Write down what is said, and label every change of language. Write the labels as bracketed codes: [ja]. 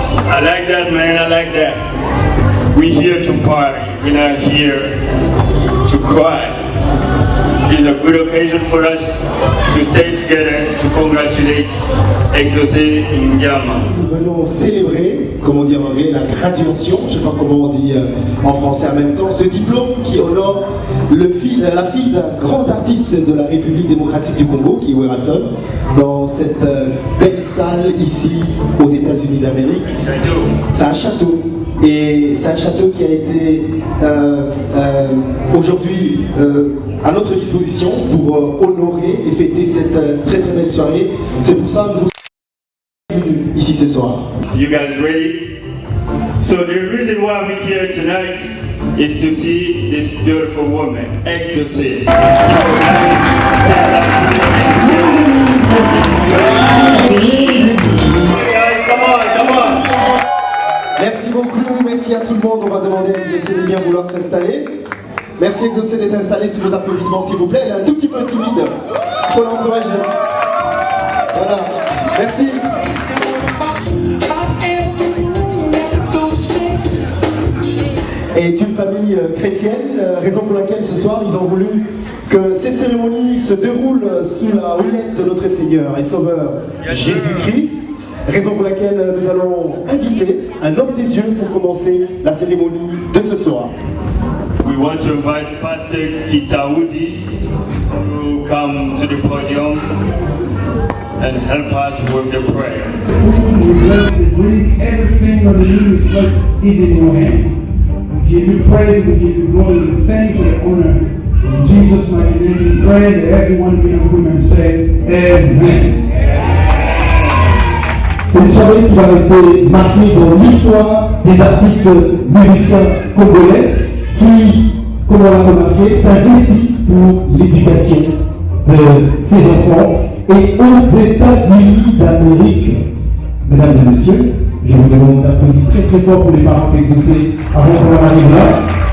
[en] I like that, man. I like that. We're here to party. We're not here to cry. It's a good occasion for us to stay together to congratulate Exaucé N'Diama. [fr] Nous venons célébrer, comme on dit en anglais, la graduation, je ne sais pas comment on dit en français en même temps, ce diplôme qui honore la fille d'un grand artiste de la République démocratique du Congo, qui est Werason, dans cette belle salle ici aux États-Unis d'Amérique. C'est un château. Et c'est un château qui a été aujourd'hui à notre disposition pour honorer et fêter cette très très belle soirée. C'est pour ça que nous sommes venus ici ce soir. [en] You guys ready? So the reason why we're here tonight is to see this beautiful woman, Exaucé. So guys, come on. [fr] Merci beaucoup, merci à tout le monde. On va demander à Exaucé de bien vouloir s'installer. Merci Exaucé d'être installé sous vos applaudissements s'il vous plaît. Elle est un tout petit peu timide. Il faut l'encourager. Voilà, merci. Est une famille chrétienne, raison pour laquelle ce soir ils ont voulu que cette cérémonie se déroule sous la houlette de notre Seigneur et Sauveur Jésus-Christ. Raison pour laquelle nous allons inviter un homme des dieux pour commencer la cérémonie de ce soir. [en] We want to invite Pastor Kitaoudi to come to the podium and help us with the prayer. We bless and bring everything on the news place is in your hand. We give you praise, we give you glory, we thank you for the honor. In Jesus' mighty name, we pray that everyone in the room and say, Amen. [fr] C'est une soirée qui va rester marquée dans l'histoire des artistes musiciens congolais qui, comme on l'a remarqué, s'investissent pour l'éducation de ces enfants. Et aux États-Unis d'Amérique, mesdames et messieurs, je vous demande d'applaudir très très fort pour les parents d'Exaucé avant qu'on en arrive là.